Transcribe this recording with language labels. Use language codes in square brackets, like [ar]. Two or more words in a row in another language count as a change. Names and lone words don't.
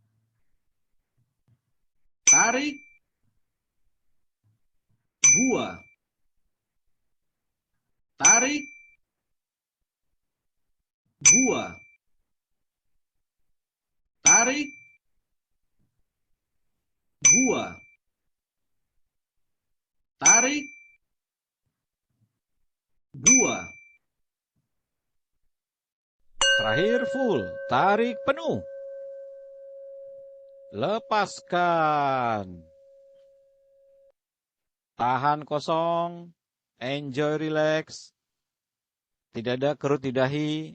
[ms] tarik, buah, tarik, buah, tarik, buah, tarik, buah. Terakhir full, tarik penuh. Lepaskan. Tahan kosong. [en] Enjoy relax. [ms] Tidak ada kerut di dahi.